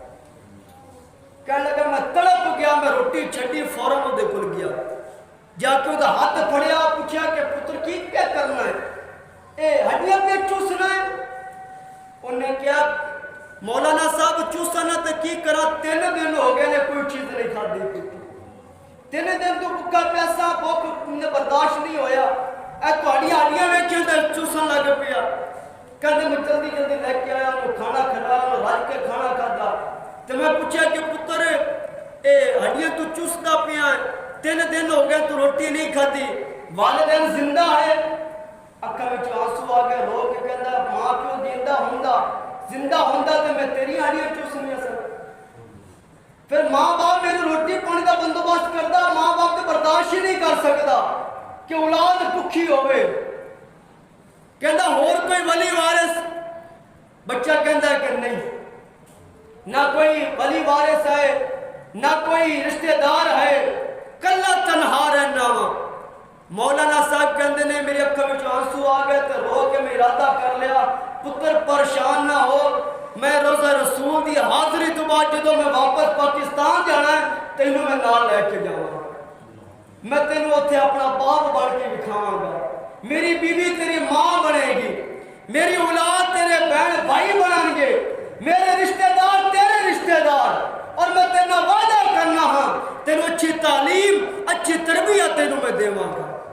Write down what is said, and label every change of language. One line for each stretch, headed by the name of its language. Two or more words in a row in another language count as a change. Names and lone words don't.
Punjabi: کہنے لگا میں تڑپ گیا, میں روٹی چھڈی فوراً وہ کول گیا, جا کے وہ ہاتھ پھڑیا, پوچھا کہ پتر کی کیا کرنا ہے, اے ہڈیاں پہ چوسنا ہے. انہیں کیا مولانا صاحب چوسنا تو کی کرا, 3 دن ہو گئے نے کوئی چیز نہیں کھا دی, 3 دن تو بھوکا پیاسا بھوک برداشت نہیں ہویا, اے ہڈیاں ویکھیں تے چوسن لگ پیا. کہتے میں جلدی جلدی لے کے آیا, وہ کھانا کھلایا, وہ رج کے کھانا کھاتا. تو میں پوچھا کہ پتر اے ہڈیاں تو چوستا پیا ہے, 3 دن ہو گئے تو روٹی نہیں کھادی, والدین زندہ ہے؟ اکھاں وچ آنسو آ گئے, رو کے کہندا ماں پیو زندہ ہوندا تے میں تیری ہڈیاں چوسنیاں سن. پھر ماں باپ میری روٹی پانی کا بندوبست کرتا, ماں باپ تو برداشت ہی نہیں کر سکتا کہ اولاد بھوکی ہوئے. کہندا اور کوئی ولی وارث؟ بچہ کہندا ہے کہ نہیں, نہ کوئی ولی وارث ہے نہ کوئی رشتہ دار ہے, کلا تنہا رہنا. مولانا صاحب کہندے نے میری اکھاں وچ آنسو آ گئے تے رو کے میں ارادہ کر لیا پتر پریشان نہ ہو, میں روزہ رسول دی حاضری تو بعد جدوں میں واپس پاکستان جانا ہے تینوں میں نال لے کے جاواں, میں تینوں اتنے اپنا باپ بن کے دکھاواں گا, میری بیوی تیری ماں بنے گی, میری اولاد تیرے بہن بھائی بنیں گے, میرے رشتہ دار تیرے رشتہ دار, اور میں تیرا وعدہ کرنا ہاں تینوں اچھی تعلیم اچھی تربیت تینوں میں دیواں گا.